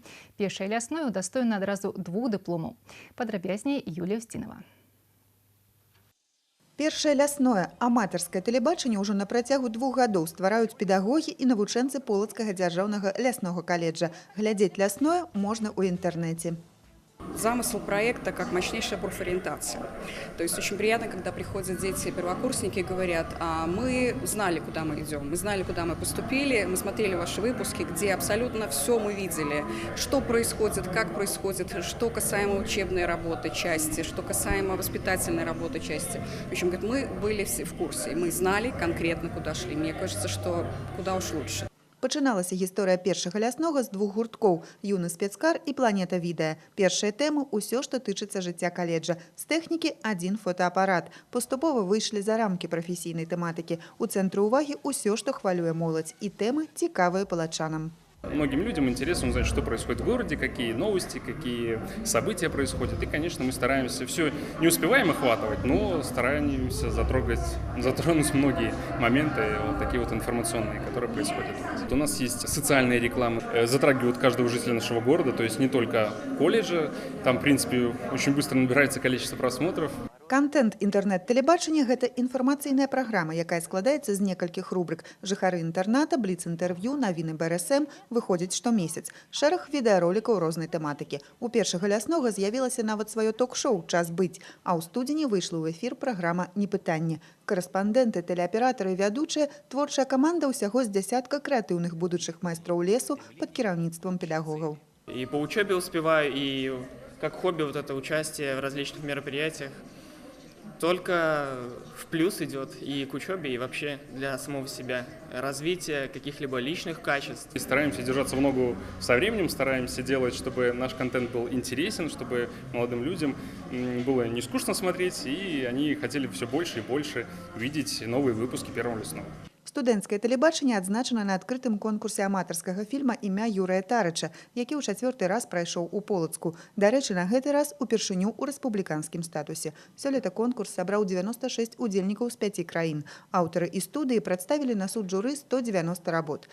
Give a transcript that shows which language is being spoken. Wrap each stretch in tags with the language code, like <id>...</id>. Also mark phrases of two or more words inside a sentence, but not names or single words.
<be>Першае лясное удастоена адразу 2 дыпломаў. Падрабязней Юлія Устінова. Першае лясное аматарскае тэлебачанне ўжо на працягу 2 гадоў ствараюць педагогі і навучэнцы Полацкага дзяржаўнага ляснога каледжа. Глядзець лясное можна ў інтэрнэце.</be> <ru>Замысел проекта как мощнейшая профориентация. То есть очень приятно, когда приходят дети, первокурсники и говорят: мы знали, куда мы идем, мы знали, куда мы поступили, мы смотрели ваши выпуски, где абсолютно все мы видели, что происходит, как происходит, что касаемо учебной работы части, что касаемо воспитательной работы части. В общем, мы были все в курсе, мы знали конкретно, куда шли. Мне кажется, что куда уж лучше.</ru> <be>Пачыналася гісторыя першага ляснога з 2 гурткоў «Юны спецкар» і «Планета відэа». Першая тэма – усё, што тычыцца жыцця каледжа. З тэхнікі – 1 фотоапарат. Паступова выйшлі за рамкі прафесійнай тэматыкі. У цэнтры ўвагі усё, што хвалюе моладзь. І тэмы цікавыя палачанам.</be> <ru>Многим людям интересно узнать, что происходит в городе, какие новости, какие события происходят. И, конечно, мы стараемся, все не успеваем охватывать, но стараемся затронуть многие моменты, вот такие вот информационные, которые происходят. У нас есть социальные рекламы, затрагивают каждого жителя нашего города, то есть не только колледжа. Там, в принципе, очень быстро набирается количество просмотров.</ru> <be>Контент інтэрнэт-тэлебачання – гэта інфармацыйная праграма, якая складаецца з некалькіх рубрык. Жыхары інтэрната, бліц-інтэрв'ю, навіны БРСМ выходзяць штомесяц. Шэраг відэаролікаў рознай тэматыкі. У першага ляснога з'явілася нават сваё ток-шоу «Час быць», а ў студзені выйшла ў эфір праграма «Непытанне». Карэспандэнты, тэлеаператары і вядучыя – творчая каманда ўсяго з дзясятка крэатыўных будучых майстроў лесу пад кіраўніцтвам педагогаў.</be> <ru>И по учебе успеваю, и как хобби вот это участие в различных мероприятиях только в плюс идет и к учебе, и вообще для самого себя. Развитие каких-либо личных качеств. И стараемся держаться в ногу со временем, стараемся делать, чтобы наш контент был интересен, чтобы молодым людям было не скучно смотреть, и они хотели все больше и больше видеть новые выпуски «Первого лесного».</ru> <be>Студэнцкае тэлебачанне адзначана на адкрытым конкурсе аматарскага фільма «Імя Юрыя Тарыча», які ў 4-й раз прайшоў у Полацку. Дарэчы, на гэты раз упершыню ў рэспубліканскім статусе. Сёлета конкурс сабраў 96 удзельнікаў з 5 краін. Аўтары і студыі прадставілі на суд журы 190 работ.</be>